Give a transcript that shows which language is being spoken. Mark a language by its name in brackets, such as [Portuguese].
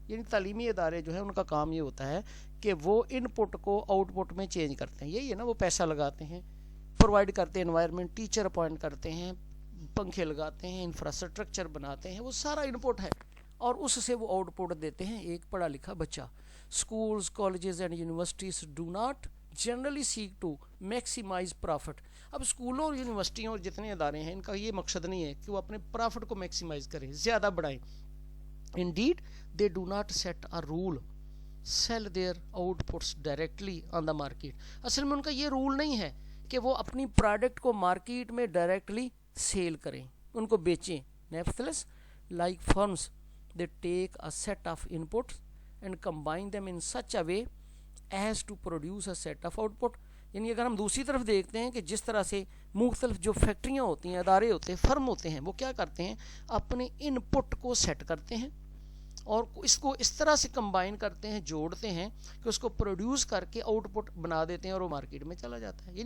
[Urdu] یعنی تعلیمی ادارے جو ہیں ان کا کام یہ ہوتا ہے کہ وہ ان پٹ کو آؤٹ پٹ میں چینج کرتے ہیں. یہی ہے نا، وہ پیسہ لگاتے ہیں، پرووائڈ کرتے ہیں انوائرمنٹ، ٹیچر اپوائنٹ کرتے ہیں، پنکھے لگاتے ہیں، انفراسٹرکچر بناتے ہیں، وہ سارا ان پٹ ہے اور اس سے وہ آؤٹ پٹ دیتے ہیں ایک پڑھا لکھا بچہ. [English] Schools, colleges and universities do not generally seek to maximize profit. [Urdu] اب اسکولوں اور یونیورسٹیوں اور جتنے ادارے ہیں ان کا یہ مقصد نہیں ہے کہ وہ اپنے پرافٹ کو میکسیمائز کریں، زیادہ بڑھائیں. [English] Indeed, they do not set a rule, sell their outputs directly on the market. [Urdu] اصل میں ان کا یہ رول نہیں ہے کہ وہ اپنی پروڈکٹ کو مارکیٹ میں ڈائریکٹلی سیل کریں، ان کو بیچیں. [English] Nevertheless, like firms, they take a set of inputs and combine them in such a way as to produce a set of output. [Urdu] یعنی اگر ہم دوسری طرف دیکھتے ہیں کہ جس طرح سے مختلف جو فیکٹریاں ہوتی ہیں، ادارے ہوتے ہیں، فرم ہوتے ہیں، وہ کیا کرتے ہیں، اپنے ان پٹ کو سیٹ کرتے ہیں اور اس کو اس طرح سے کمبائن کرتے ہیں، جوڑتے ہیں کہ اس کو پروڈیوس کر کے آؤٹ پٹ بنا دیتے ہیں اور وہ مارکیٹ میں چلا جاتا ہے.